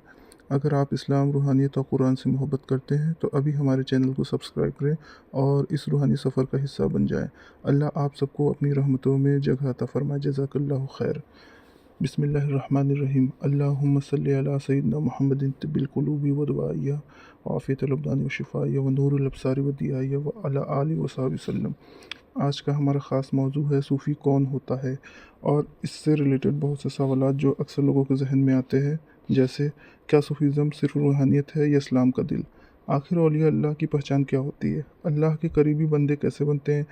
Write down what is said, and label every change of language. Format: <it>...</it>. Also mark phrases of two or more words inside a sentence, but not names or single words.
<ur>اگر آپ اسلام، روحانیت اور قرآن سے محبت کرتے ہیں تو ابھی ہمارے چینل کو سبسکرائب کریں اور اس روحانی سفر کا حصہ بن جائیں۔ اللہ آپ سب کو اپنی رحمتوں میں جگہ عطا فرمائے۔</ur> <ar>جزاک اللہ خیر۔ بسم اللہ الرحمن الرحیم۔ اللہم صلی علی سیدنا محمد طب القلوب و دوائیہ وعافیت الابدان و شفائیہ و نور الابصار و دیائیہ و علی آلہ و صحبہ وسلم۔</ar> <ur>آج کا ہمارا خاص موضوع ہے صوفی کون ہوتا ہے، اور اس سے ریلیٹڈ بہت سے سوالات جو اکثر لوگوں کے ذہن میں آتے ہیں، جیسے کیا صوفیزم صرف روحانیت ہے یا اسلام کا دل؟ آخر اولیاء اللہ کی پہچان کیا ہوتی ہے؟ اللہ کے قریبی بندے کیسے بنتے ہیں؟</ur>